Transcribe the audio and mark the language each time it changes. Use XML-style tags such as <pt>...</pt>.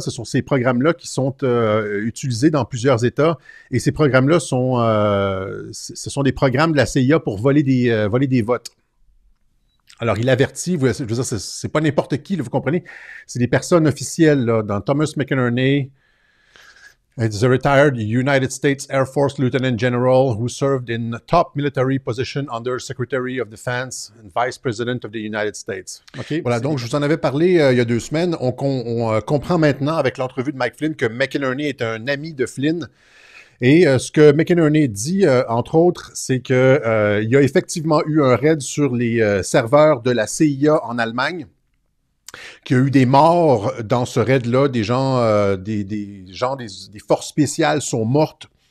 <fr>Ce sont ces programmes-là qui sont utilisés dans plusieurs États. Et ces programmes-là ce sont des programmes de la CIA pour voler des votes. Alors, il avertit, je veux dire, c'est pas n'importe qui, là, vous comprenez? C'est des personnes officielles, là, dans Thomas McInerney.</fr> <en>He's a retired United States Air Force Lieutenant General who served in top military position under Secretary of Defense and Vice President of the United States. Okay.</en> <fr>Voilà, donc je vous en avais parlé il y a 2 semaines. On comprend maintenant avec l'entrevue de Mike Flynn que McInerney est un ami de Flynn. Et ce que McInerney dit, entre autres, c'est qu'il y a effectivement eu un raid sur les serveurs de la CIA en Allemagne, qu'il y a eu des morts dans ce raid-là, des forces spéciales sont mortes</fr>